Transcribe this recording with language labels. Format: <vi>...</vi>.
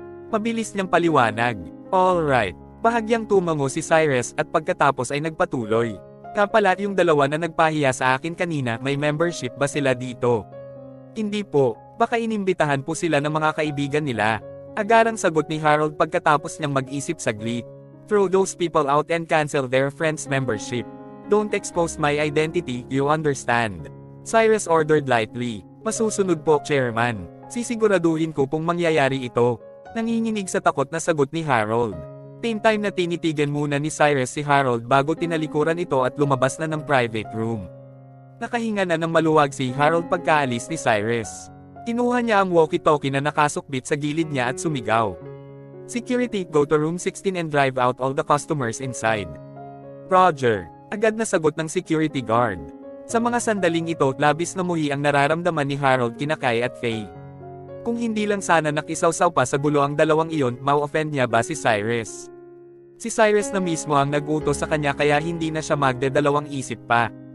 <tl>Mabilis niyang paliwanag. Alright. Bahagyang tumango si Cyrus at pagkatapos ay nagpatuloy. Kapala yung dalawa na nagpahiya sa akin kanina, may membership ba sila dito? Hindi po. Baka inimbitahan po sila ng mga kaibigan nila. Agarang sagot ni Harold pagkatapos niyang mag-isip saglit.</tl> <en>Throw those people out and cancel their friends' membership. Don't expose my identity, you understand? Cyrus ordered lightly.</en> <tl>Masusunod po, Chairman. Sisiguraduhin ko pong mangyayari ito. Nanginginig sa takot na sagot ni Harold.</tl> <en>Same time</en> <tl>na tinitigan muna ni Cyrus si Harold bago tinalikuran ito at lumabas na ng private room. Nakahinga na ng maluwag si Harold pagkaalis ni Cyrus. Kinuha niya ang walkie-talkie na nakasukbit sa gilid niya at sumigaw.</tl> <en>Security, go to room 16 and drive out all the customers inside.</en> <tl>Roger. Agad na sagot ng security guard. Sa mga sandaling ito, labis na muhi ang nararamdaman ni Harold kina Kai at Faye. Kung hindi lang sana nakisawsaw pa sa gulo ang dalawang iyon, mau-offend niya ba si Cyrus? Si Cyrus na mismo ang nag-utos sa kanya kaya hindi na siya magdadalawang isip pa.</tl>